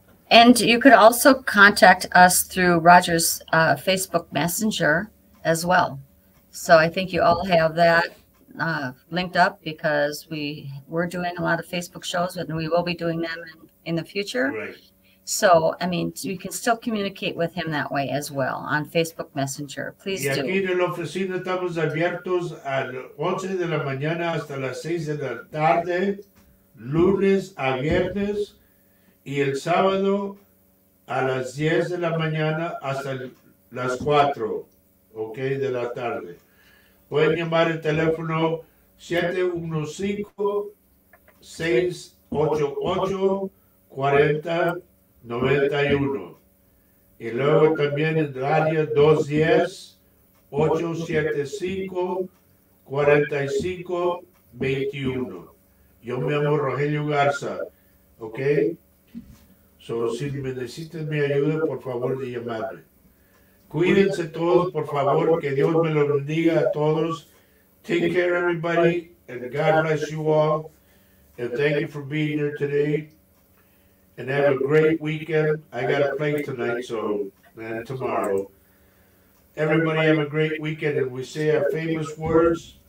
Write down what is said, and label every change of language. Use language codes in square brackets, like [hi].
[en] And you could also contact us through Roger's Facebook Messenger as well. So I think you all have that linked up because we're doing a lot of Facebook shows and we will be doing them in the future. Right. So, I mean, you can still communicate with him that way as well on Facebook Messenger. Please do. [es] Y aquí en la oficina estamos abiertos a 11 de la mañana hasta las 6 de la tarde, lunes a viernes. y el sábado a las 10 de la mañana hasta las 4, ok, de la tarde. Pueden llamar el teléfono 715-688-4091. Y luego también en el área 210-875-4521. Yo me llamo Rogelio Garza, ¿ok? So, si me necesitan mi ayuda, por favor de llamarme. Cuídense todos, por favor, que Dios me los bendiga a todos. [en] Take care, everybody, and God bless you all. And thank you for being here today. And have a great weekend. I got to play tonight, and tomorrow. Everybody have a great weekend, and we say our famous words.